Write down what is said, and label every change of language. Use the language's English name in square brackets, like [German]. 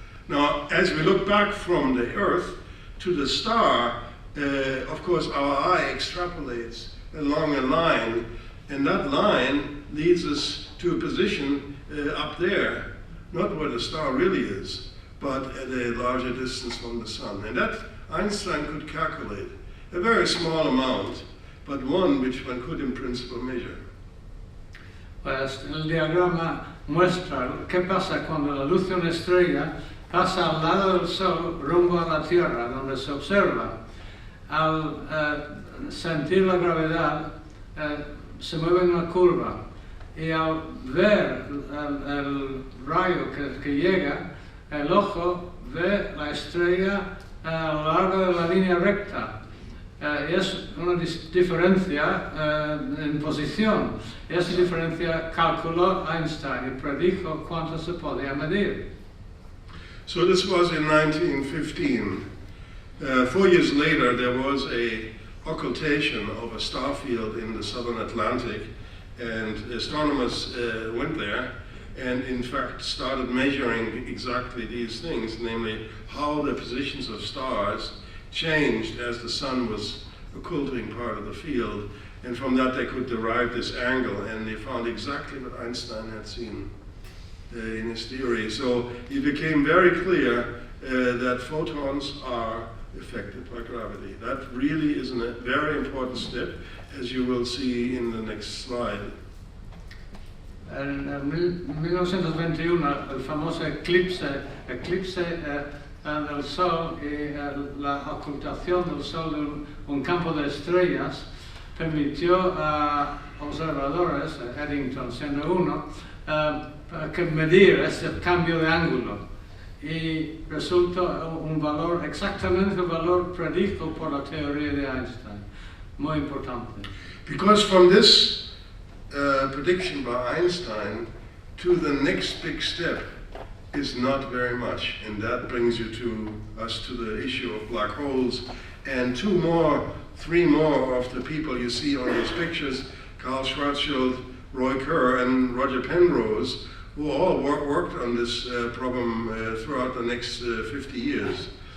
[English] Now, as we look back from the Earth to the star, of course, our eye extrapolates along a line, and that line leads us to a position up there, not where the star really is, but at a larger distance from the Sun. And that Einstein could calculate, a very small amount, but one which one could in principle measure. [Spanish] Pues el diagrama muestra qué pasa cuando la luz de una estrella pasa al lado del Sol rumbo a la Tierra, donde se observa. Al sentir la gravedad, se mueve en una curva, y al ver el rayo que llega, el ojo ve la estrella a lo largo de la línea recta. Y es una diferencia en posición. Y esa diferencia calculó Einstein y predijo cuánto se podía medir. [English] So this was in 1915. 4 years later, there was a occultation of a star field in the southern Atlantic, and astronomers went there and in fact started measuring exactly these things, namely how the positions of stars changed as the Sun was occulting part of the field, and from that they could derive this angle, and they found exactly what Einstein had seen in his theory. So it became very clear that photons are affected by gravity. That really is a very important step, as you will see in the next slide. [Spanish] En 1921 el famoso eclipse del Sol y la ocultación del Sol de un campo de estrellas permitió a observadores, Eddington siendo uno, que medir ese cambio de ángulo y resultó un valor, exactamente el valor predicho por la teoría de Einstein. Muy importante. [English] Because from this prediction by Einstein to the next big step is not very much, and that brings you to the issue of black holes. And three more of the people you see on these pictures, Carl Schwarzschild, Roy Kerr, and Roger Penrose, who all worked on this problem throughout the next 50 years.